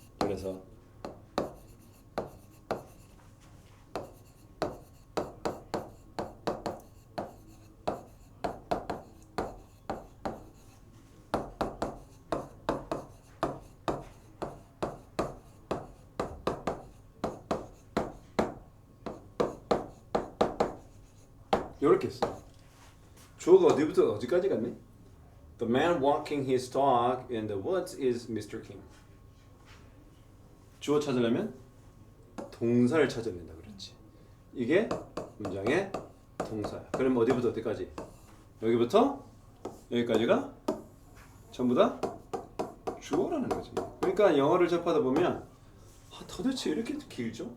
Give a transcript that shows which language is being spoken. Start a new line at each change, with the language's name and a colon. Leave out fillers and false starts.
Korean: 그래서 이렇게 써. 주어가 어디부터 어디까지 갔니?
English: The man walking his dog in the woods is Mr. Kim.
Korean: 주어 찾으려면 동사를 찾아야 된다 그랬지. 이게 문장의 동사야. 그럼 어디부터 어디까지? 여기부터 여기까지가 전부 다 주어라는 거지. 그러니까 영어를 접하다 보면 도대체 이렇게 길죠?